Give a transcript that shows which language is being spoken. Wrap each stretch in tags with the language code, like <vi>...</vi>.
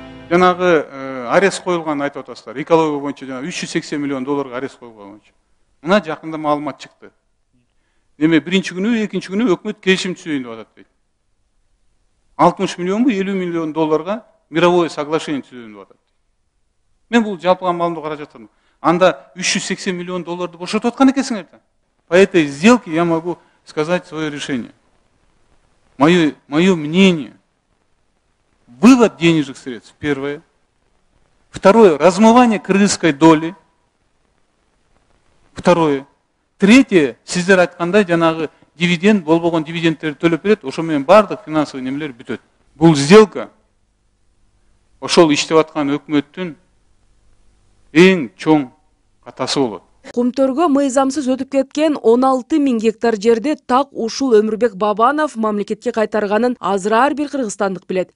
<ky>Жанагы арест коюлган айтып атасыздар. Экология боюнча жана $380 миллион арест коюлган боюнча. Мына жакында маалымат чыкты. Неме биринчи күнү, экинчи күнү өкмөт келишим түзөйүн деп атат дейт. 60 миллионбу, $50 миллион</ky> <ru>мировое соглашение</ru> <ky>түзөйүн деп атат. Мен бул жалпыга маалыматты карап жатырмын. Анда $380 миллион бошотуп аткан экенсиңер да.</ky> <ru>По этой сделке я могу сказать свое решение. Мое мнение. Вывод денежных средств, первое. Второе, размывание кыргызской доли. Второе. Третье,</ru> <ky>сиздер айткандай жанагы дивиденд, болбогон дивидендтерди төлөп берет, ошо менен бардык финансовый немелер бүтөт. Бул сделка ошол иштеп аткан өкмөттүн эң чоң катасы болот. Кумтөргө мыйзамсыз өтүп кеткен 16 000 гектар жерди так ушул Өмүрбек Бабанов мамлекетке кайтарганын азыраар бир кыргызстандык билет.</ky>